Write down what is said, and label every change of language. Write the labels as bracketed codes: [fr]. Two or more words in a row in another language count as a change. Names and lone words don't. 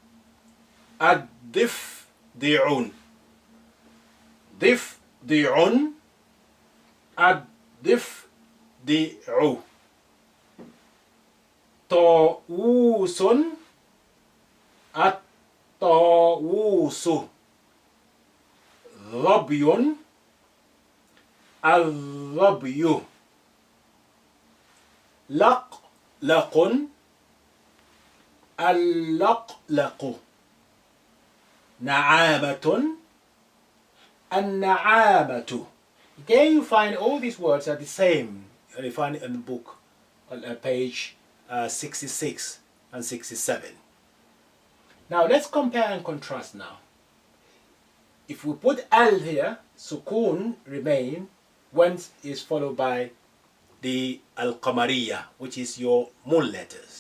[ar] الضفدعُ. ضفدعٌ الضفدعُ. طاووسٌ الطاووسُ. ظبيٌ الظبيُ. لقلقٌ اللقلقُ. نعامةٌ النعامةُ. [en] Again, you find all these words are the same. You find it in the book on page 66 and 67. Now let's compare and contrast now. If we put al here, sukun remain once is followed by the al-qamariyah, which is your moon letters.